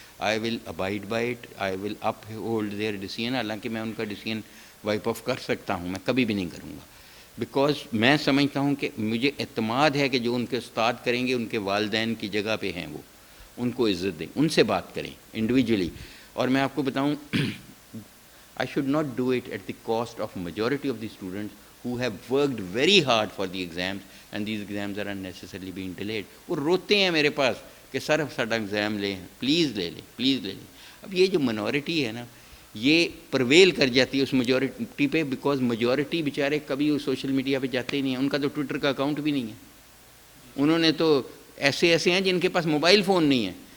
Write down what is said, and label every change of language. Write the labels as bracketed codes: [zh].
[en] I will abide by it, I will uphold their decision. [ur] حالانکہ میں ان کا decision wipe of کر سکتا ہوں، میں کبھی بھی نہیں کروں گا، بیکاز میں سمجھتا ہوں کہ مجھے اعتماد ہے کہ جو ان کے استاد کریں گے ان کے والدین کی جگہ پہ ہیں، وہ ان کو عزت دیں، ان سے بات کریں انڈیویجولی. اور میں آپ کو بتاؤں [en] I should not do it at the cost of majority of the students who have worked very hard for the exams and these exams are unnecessarily being delayed. [ur] وہ روتے ہیں میرے پاس کہ سر اب ساڈا ایگزام لیں، پلیز لے لیں، پلیز لے لیں. اب یہ جو منورٹی ہے نا، یہ پرویل کر جاتی ہے اس میجورٹی پہ، بیکاز میجورٹی بیچارے کبھی سوشل میڈیا پہ جاتے ہی نہیں ہیں. ان کا تو ٹویٹر کا اکاؤنٹ بھی نہیں ہے. انہوں نے تو ایسے ہیں جن کے پاس موبائل فون نہیں ہے.